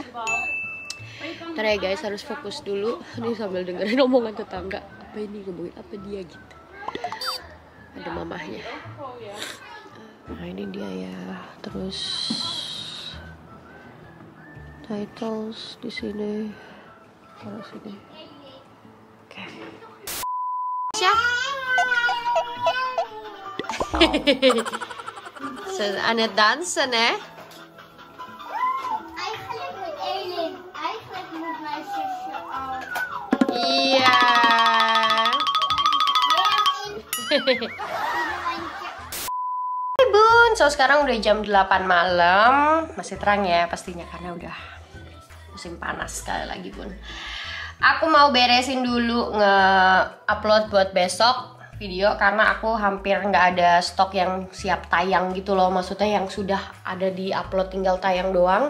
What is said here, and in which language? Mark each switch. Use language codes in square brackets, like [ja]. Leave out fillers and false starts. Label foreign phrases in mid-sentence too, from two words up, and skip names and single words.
[id] Ntar ya guys, harus fokus dulu nih sambil dengerin omongan tetangga. Apa ini, ngomongin apa dia gitu. Ada mamahnya. Nah ini dia ya. Terus titles di sini. Taruh sini. Oke. Så Anne dansen [nl] Eigenlijk met Elin, eigenlijk met mijn zusje ook. [id] Iya. Hai Bun, so sekarang udah jam 8 malam. Masih terang ya pastinya karena udah musim panas sekali lagi Bun. Aku mau beresin dulu nge-upload buat besok video karena aku hampir nggak ada stok yang siap tayang gitu loh, maksudnya yang sudah ada di upload tinggal tayang doang.